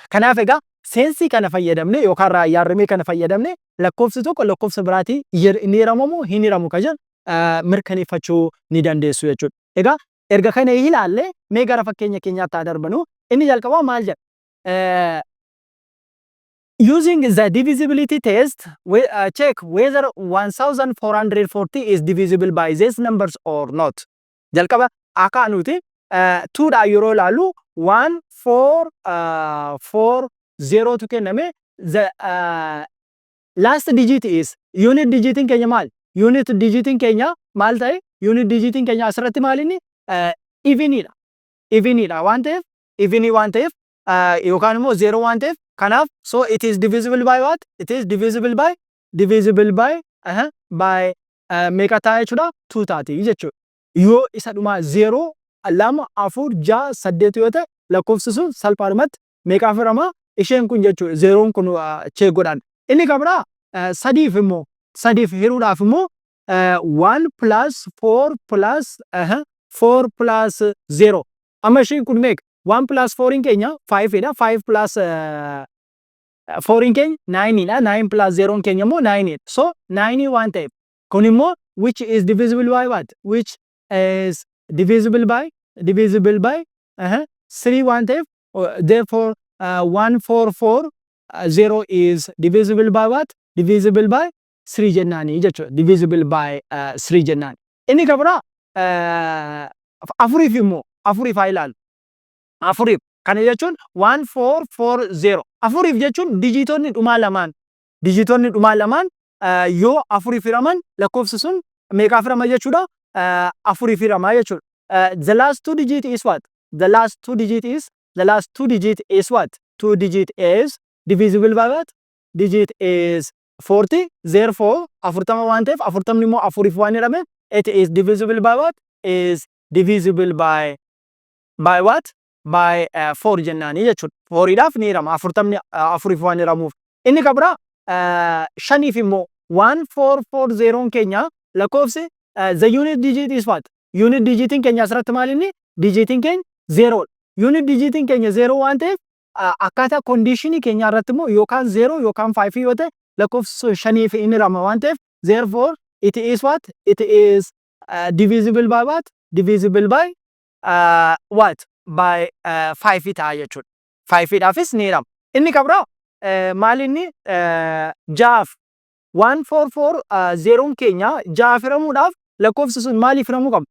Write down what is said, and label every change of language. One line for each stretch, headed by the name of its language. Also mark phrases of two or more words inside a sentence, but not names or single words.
Oromo: Kanaaf egaa seensii kana fayyadamne yookaan raayyaarrimee kana fayyadamne lakkoofsi tokko lakkoofsa biraatii inni hiramamu hin hiramu kan jedhu mirkaneeffachuu ni dandeessu jechuudha. Egaa erga kana ilaalle mee gara fakkeenya keenyaatti haa darbanu. Inni jalqabaa maal jedha?
English: Using the divisibility test, we check whether 1440 is divisible by these numbers or not.
Oromo: Jalqaba akka nuti 2 dha yeroo ilaallu 1440 tu kenname
English: the last digit is unit
Oromo: digitiin keenya maal? Unit digitiin keenya maal ta'e? Unit digitiin keenya asirratti maalinni evenidha. Evenidha waan ta'eef evenii waan ta'eef yookaan immoo 0 waan ta'eef kanaaf
English: so it is divisible by what? It is divisible by
Oromo: meeqa ta'a jechuudha 2 taati jechuudha. Yoo isa dhuma 0 2 4 6 8 yoo ta'e lakkoofsi sun salphaadhumatti meeqaaf hirama isheen kun jechuudha 0 kun check godhan. Inni kabira sadiif immoo sadiif hiruudhaaf immoo 1 plus 4 plus 4 plus 0 amma isheen kun meeqa 1 plus 4 in keenya 5 dha 5 plus 4 in keenya 9 dha 9 plus 0 in keenya immoo 9 so 9 waan ta'eef kun immoo
English: which is divisible by what?
Oromo: Which is divisible by 3 one ta'eef therefore 1440 is divisible by what? Divisible by 3 jennaanii jechuudha. Divisible by 3 jennaan. Inni kan biraa afuriif immoo afuriif haa ilaallu. Afuriif kana jechuun 1440. Afuriif jechuun dijitoonni dhumaa lamaan. Dijitoonni dhumaa lamaan yoo afuriif hiraman lakkoofsi sun meeqaaf hirama jechuudha? Afuriif hirama jechuudha.
English: The last two digit is what? The last two digit is what? Two digit is divisible by what? Digit is 40. Therefore,
Oromo: afurtama waan ta'eef afurtamni immoo afuriif waan hirame,
English: it is divisible by what? Is divisible by what?
Oromo: By 4 jennaanii jechuudha. 4dhaaf ni hirama. Afurtamni afuriif waan hiramuuf. Inni kan biraa shaniif immoo 1440 keenya lakkoofsi
English: the unit digit is what?
Oromo: Unit digitiin keenya asirratti maal inni? Digitiin keenya 0. Unit digitiin keenya 0 waan ta'eef akkaataa conditionii keenya irratti immoo yookaan 0 yookaan 5 yoo ta'e lakkoofsi shaniif inni hirama waan ta'eef
English: therefore it is what? It is divisible by what? Divisible by what?
Oromo: By 5 ta'a jechuudha. 5dhaafis ni hirama. Inni kan biraa maal inni? Jaaf 1440 keenya jaaf hiramuudhaaf lakkoofsi sun maaliif hiramuu qaba?